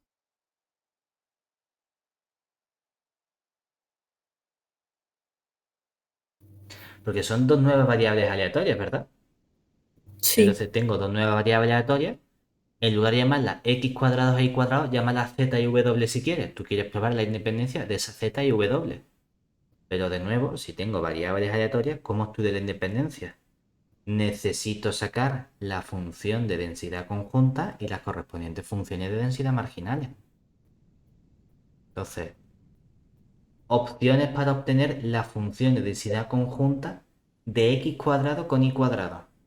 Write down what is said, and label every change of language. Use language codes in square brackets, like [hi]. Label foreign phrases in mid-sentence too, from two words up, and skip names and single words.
[es] Porque son dos nuevas variables aleatorias, ¿verdad? Sí. Entonces tengo dos nuevas variables aleatorias. En lugar de llamarla x cuadrado e y cuadrado, llámala z y w si quieres. Tú quieres probar la independencia de esa z y w. Pero de nuevo, si tengo variables aleatorias, ¿cómo estudio la independencia? Necesito sacar la función de densidad conjunta y las correspondientes funciones de densidad marginales. Entonces, opciones para obtener la función de densidad conjunta de x cuadrado con y cuadrado.